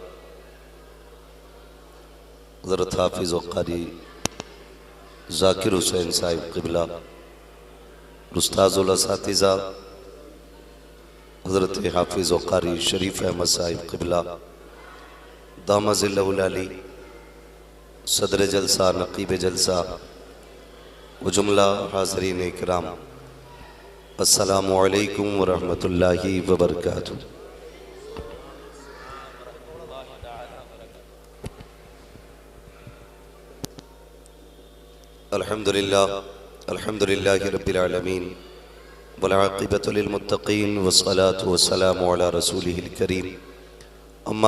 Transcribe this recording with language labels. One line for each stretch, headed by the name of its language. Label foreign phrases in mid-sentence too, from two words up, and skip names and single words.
Urdu: حضرت حافظ و قاری ذاکر حسین صاحب قبلہ
Arabic: أستاذ الأساتذة
Urdu: حضرت حافظ و قاری شریف احمد صاحب قبلہ
Arabic: دام ظله العالي
Urdu: صدر جلسہ نقیب جلسہ و جملہ حاضرین اکرام
Arabic: السلام عليكم ورحمة الله وبركاته. الحمد لله رب العالمين والعاقبة للمتقين والصلاة والسلام على رسوله الكريم أما